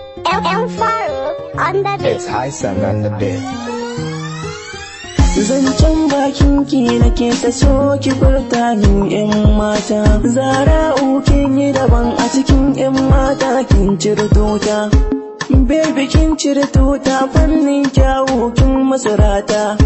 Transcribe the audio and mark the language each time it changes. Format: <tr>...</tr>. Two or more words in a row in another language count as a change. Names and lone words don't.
<en>Yan, yan faru on the beat. It's Hassan on the beat.</en> <ha>Zancen bakin ki nake ta so ki furta min yan mata. Zara'u kin yi daban a cikin yan mata kin cire tuta. Baby kin cire tuta fannin kyawu kin musu rata.</ha>